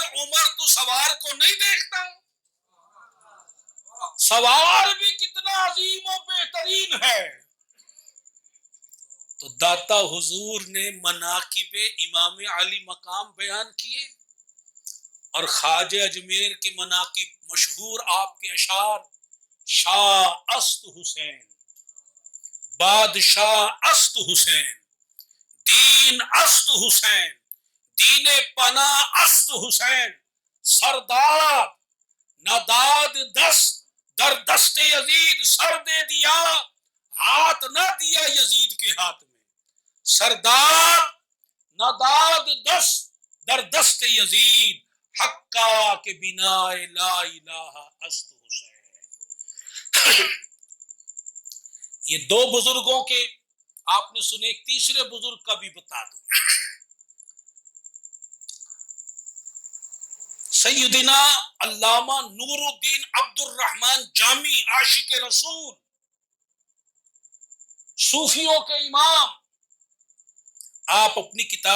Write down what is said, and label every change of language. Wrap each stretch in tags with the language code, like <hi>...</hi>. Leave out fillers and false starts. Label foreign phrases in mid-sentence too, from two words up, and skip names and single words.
<ur>عمر تو سوار کو نہیں دیکھتا، سوار بھی کتنا عظیم و بہترین ہے. تو داتا حضور نے مناقب امام علی مقام بیان کیے اور خواجہ اجمیر کے مناقب مشہور آپ کے اشعار،</ur> <fa>شاہ است حسین، بادشاہ است حسین، دین است حسین، دین پناہ است حسین، سردار نداد دست در دست یزید</fa> <ur>سر دے دیا، ہاتھ نہ دیا یزید کے ہاتھ میں.</ur> <fa>سردار نداد دست در دست یزید، حقا کے بنا لا الہ است حسین.</fa> <ur>یہ دو بزرگوں کے آپ نے سنے، ایک تیسرے بزرگ کا بھی بتا دوں. سیدنا علامہ نور الدین عبد الرحمن جامی، عاشق رسول، صوفیوں کے امام، آپ اپنی کتاب</ur>